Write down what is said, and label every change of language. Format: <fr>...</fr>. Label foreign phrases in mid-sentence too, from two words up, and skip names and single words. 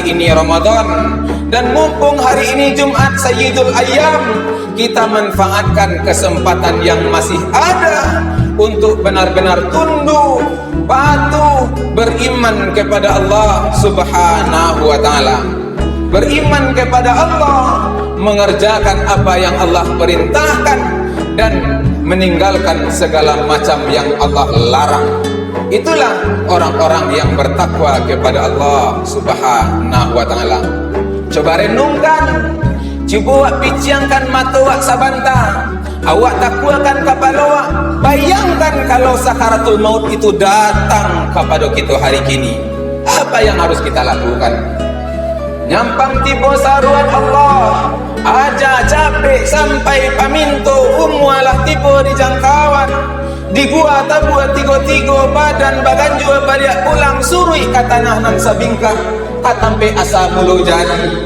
<id>ini Ramadan dan mumpung hari ini Jumat</id> <ar>سيد الأيام,</ar> <id>kita manfaatkan kesempatan yang masih ada untuk benar-benar tunduk, patuh, beriman kepada Allah</id> <ar>سبحانه وتعالى,</ar> <id>beriman kepada Allah, mengerjakan apa yang Allah perintahkan dan meninggalkan segala macam yang Allah larang. Itulah orang-orang yang bertakwa kepada Allah</id> <ar>سبحانه وتعالى.</ar> <id>Coba renungkan,</id> <min>coba piciangkan mata wak sabanta, awak takwakan kepala wak.</min> <id>Bayangkan kalau sakaratul maut itu datang kepada kita hari kini, apa yang harus kita lakukan?</id> <min>Nyampang tiba saruan Allah, aja capek sampai paminto, umualah tiba di jangkauan, di gua tabua tigo-tigo, badan bagan jua balik pulang, surui ka tanah nan sabingkah, katampe asa mulu jadi.</min>